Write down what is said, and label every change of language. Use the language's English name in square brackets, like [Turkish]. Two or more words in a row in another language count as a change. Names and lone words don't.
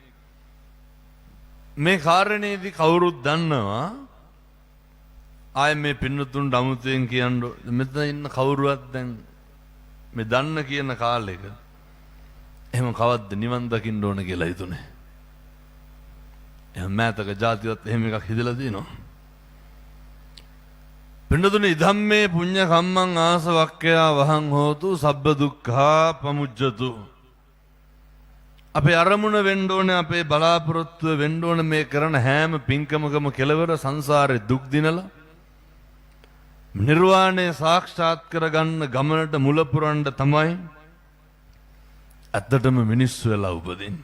[Sinhala] මේ කාරණේදී කවුරුත් දන්නවා ආයේ මේ පින්නතුන් අමුතුවෙන් කියන්නේ මෙතන ඉන්න කවුරුවත් දැන් මේ දන්න කියන කාලෙක එහෙම කවද්ද නිවන් දකින්න ඕන කියලා හිතුනේ. එහෙම මෑතක જાතිවත් එහෙම එකක් හිදලා දිනනවා. [Pali] පින්නතුනි ධම්මේ පුඤ්ඤ කම්මං ආසවක්ඛයා වහං හෝතු සබ්බ දුක්ඛා පමුජ්ජතු. [Sinhala] අපේ අරමුණ වෙන්න ඕනේ අපේ බලාපොරොත්තුව වෙන්න ඕනේ මේ කරන හැම පින්කමකම කෙලවර සංසාරේ දුක් දිනලා නිර්වාණය සාක්ෂාත් කරගන්න ගමනට මුල පුරන්න තමයි ඇත්තටම මිනිස්සු වෙලා උපදින්නේ.